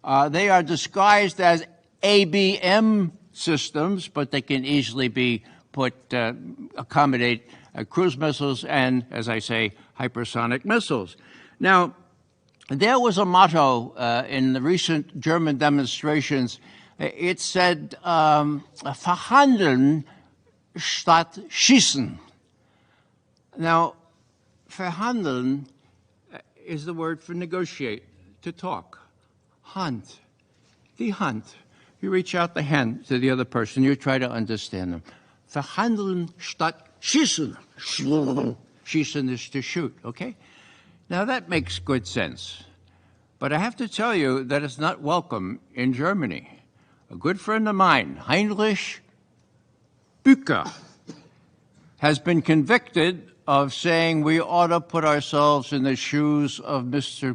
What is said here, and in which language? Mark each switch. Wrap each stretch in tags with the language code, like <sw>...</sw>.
<en>They are disguised as ABM systems, but they can easily be accommodate cruise missiles and, as I say, hypersonic missiles. Now, there was a motto in the recent German demonstrations. It said,</en> <de>verhandeln statt schießen.</de> <en>Now, verhandeln is the word for negotiate, to talk. Hand,</en> <de>die Hand.</de> <en>You reach out the hand to the other person. You try to understand them.</en> <de>Verhandeln statt schießen.</de> <en>Schießen is to shoot, okay? Now, that makes good sense. But I have to tell you that it's not welcome in Germany. A good friend of mine, Heinrich Bücker, has been convicted of saying we ought to put ourselves in the shoes of Mr.</en>